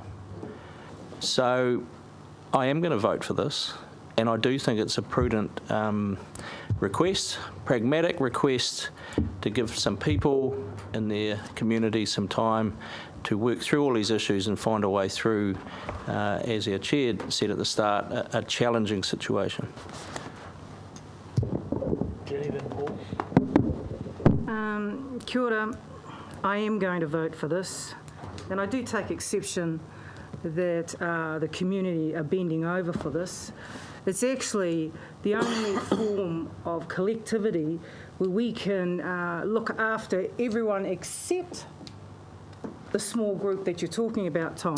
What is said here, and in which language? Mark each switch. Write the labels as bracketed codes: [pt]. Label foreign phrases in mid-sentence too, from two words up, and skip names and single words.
[en] So I am going to vote for this, and I do think it's a prudent request, pragmatic request to give some people in their community some time to work through all these issues and find a way through, as our chair said at the start, a challenging situation. Jenny, then Paul. [mi] Kia ora. [en] I am going to vote for this, and I do take exception that the community are bending over for this. It's actually the only form of collectivity where we can look after everyone except the small group that you're talking about, Tom.